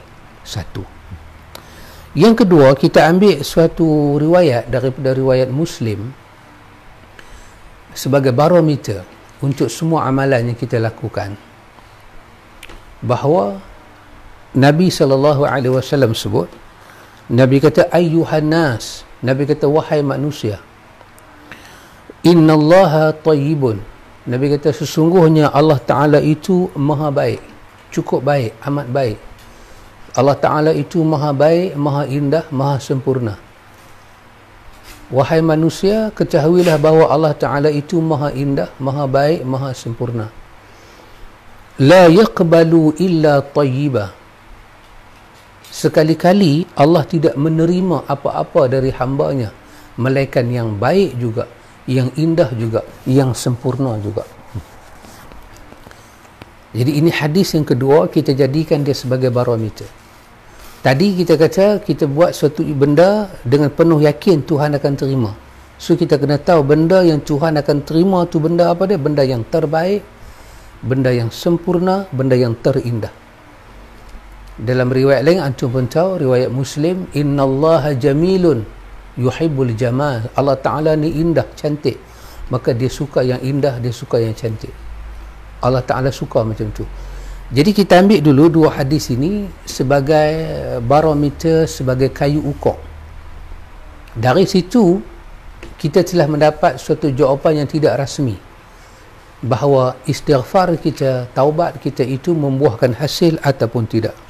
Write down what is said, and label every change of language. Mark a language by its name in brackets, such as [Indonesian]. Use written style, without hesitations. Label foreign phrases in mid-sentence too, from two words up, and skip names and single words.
[Malay] Satu. Yang kedua, kita ambil suatu riwayat daripada riwayat Muslim sebagai barometer untuk semua amalan yang kita lakukan, bahawa Nabi SAW sebut, Nabi kata [Arabic] أيها الناس, [Malay] Nabi kata wahai manusia, [Arabic] إن الله طيب, [Malay] Nabi kata sesungguhnya Allah Ta'ala itu maha baik, cukup baik, amat baik. Allah Ta'ala itu maha baik, maha indah, maha sempurna. Wahai manusia, ketahuilah bahawa Allah Ta'ala itu maha indah, maha baik, maha sempurna. [Arabic] لا يقبل إلا طيبا, [Malay] sekali-kali Allah tidak menerima apa-apa dari hambanya melainkan yang baik juga, yang indah juga, yang sempurna juga. Jadi ini hadis yang kedua, kita jadikan dia sebagai barometer. Tadi kita kata kita buat suatu benda dengan penuh yakin Tuhan akan terima. So kita kena tahu benda yang Tuhan akan terima tu benda apa dia? Benda yang terbaik, benda yang sempurna, benda yang terindah. Dalam riwayat lain antum pun tahu, riwayat Muslim, [Arabic] إن الله جميل يحب الجمال, [Malay] Allah Ta'ala ni indah, cantik, maka dia suka yang indah, dia suka yang cantik. Allah Ta'ala suka macam tu. Jadi kita ambil dulu dua hadis ini sebagai barometer, sebagai kayu ukur. Dari situ kita telah mendapat suatu jawapan yang tidak rasmi, bahawa istighfar kita, taubat kita itu membuahkan hasil ataupun tidak.